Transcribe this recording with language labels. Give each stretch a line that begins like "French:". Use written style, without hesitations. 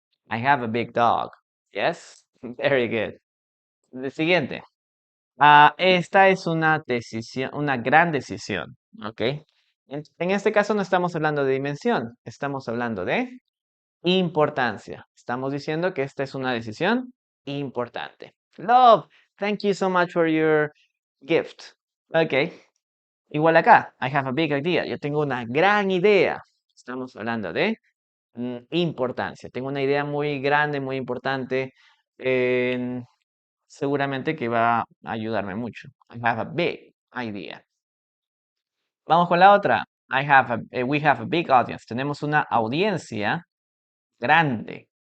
English: I have a big dog. Yes, very good.
Spanish: El siguiente. Esta es una decisión, una gran decisión. ¿Ok? En este caso no estamos hablando de dimensión, estamos hablando de importancia. Estamos diciendo que esta es una decisión importante.
English: Love, thank you so much for your gift. Ok.
Spanish: Igual acá,
English: I have a big idea.
Spanish: Yo tengo una gran idea. Estamos hablando de importancia. Tengo una idea muy grande, muy importante. Seguramente que va a ayudarme mucho.
English: I have a big idea.
Spanish: Vamos con la otra.
English: We have a big audience.
Spanish: Tenemos una audiencia grande.